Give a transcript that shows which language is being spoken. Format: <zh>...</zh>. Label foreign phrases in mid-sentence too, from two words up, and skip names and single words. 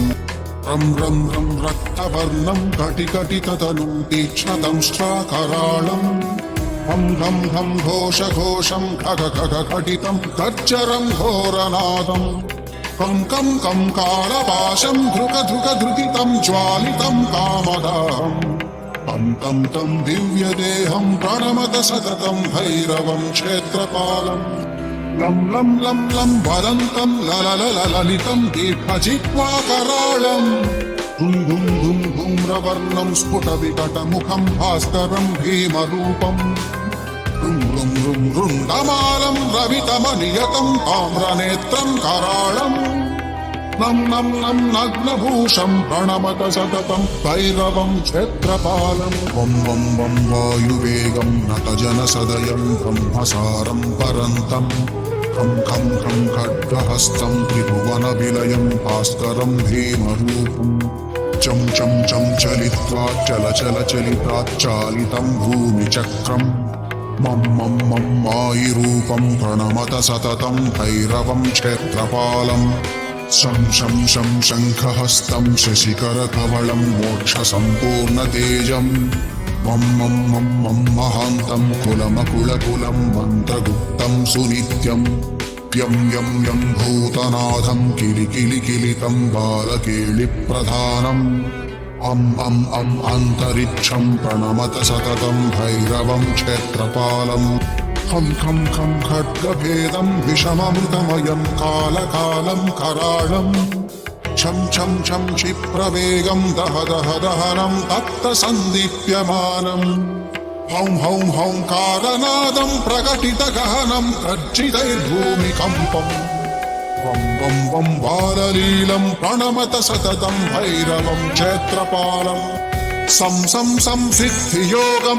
<sa>रं रं रं रक्तवर्णं कटिकटिततनुं तीक्ष्णदंष्ट्राकराळम् हं हं हं घोषघोषं खग खग खटितं गर्जरं घोरनादं कं कं कं कालपाशं धृक धृक धृकितं ज्वालितं कामदाहं तं तं तं दिव्यदेहं प्रणमत सततं भैरवं क्षेत्रपालम्। लं लं लं लं वदन्तं ललितं दीर्घजिह्वाकराळम् धुं धुं धुं धूम्रवर्णं स्फुटविकटमुखं भास्करं भीमरूपम्। रुण्डमालं रवितमनियतं ताम्रनेत्रं कराळम् नं नं नं नग्नभूषं प्रणमत सततं भैरवं क्षेत्रपालं वं वं वं वायुवेगं नतजनसदयं ब्रह्मसारं परन्तम् खं खं खं खड्गहस्तं त्रिभुवनविलयं भास्करं भीमरूपम् चं चं चं चलित्वा चलिताच्चालितं भूमिचक्रम् मं मं मं मायिरूपं प्रणमत सततं भैरवं क्षेत्रपालम् शं शं शं शङ्खहस्तं शशिकरकवलं मोक्षसम्पूर्णतेजम् मं मं मं मं महान्तं कुलमकुलकुलं मन्त्रगुप्तं सुनित्यम् यं यं यं भूतनाथं किलिकिलिकिलितं बालकेलिप्रधानम् अम् अन्तरिक्षं प्रणमत सततं भैरवं क्षेत्रपालम् खं खं खं खड्गभेदं विषममृतमयं कालकालं कराळम् छं छं छं क्षिप्रवेगं दह दह दहनं तप्तसन्दीप्यमानम् हौं हौं हौङ्कारनादं प्रकटितगहनं गर्जितैर्भूमिकम्पम् वं वं वं बाललीलं प्रणमत सततं भैरवं क्षेत्रपालम् सं सं सं सिद्धियोगं</sa>